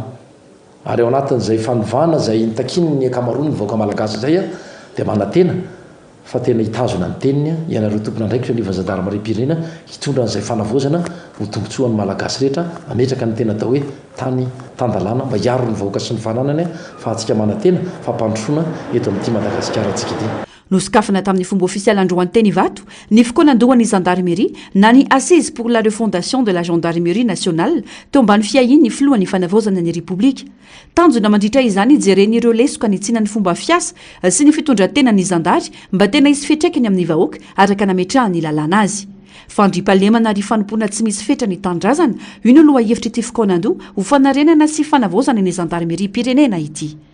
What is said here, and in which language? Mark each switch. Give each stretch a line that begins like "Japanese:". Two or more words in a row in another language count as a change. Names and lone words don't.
Malagasy: Ary ao anatin'izay fanovana zay nitakiny ny akamarony ny vahoaka malagasy zay dia manantena fa tena hitazona ny teniny ianareo tompona ndraikitra ny vazandarimaripirenena hitondra n'izay fanavozana ho tombontsoan'ny malagasy rehetra ametraka ny tena atao hoe tany tandalàna mba hiaro ny vahoaka sy ny fananany fa atsika manantena fampandrosoana eto amin'ity madagasikara antsika ity nosokafana tamin'ny fomba ofisialy androany teny vato ny fokoanandohan'ny gendarmerie na ny
French: assise pour la refondation de la gendarmerie nationale
Malagasy: teo ambany fiahiny ny filohan'ny fanavozana ny république tanjona mandritra izany jeren'ireo lesoka ny tsinan'ny fomba fiasa sy ny fitondratena ny zandary mba tena isy fetraikany amin'ny vahoaka araka nametrahany lalàna azy fandripalemana ry fanompoana tsy misy fetra ny tandrazana io ny aloha hevitra ity fokoanando ho fanarenana sy fanavozana ny gendarmerie pirenena ity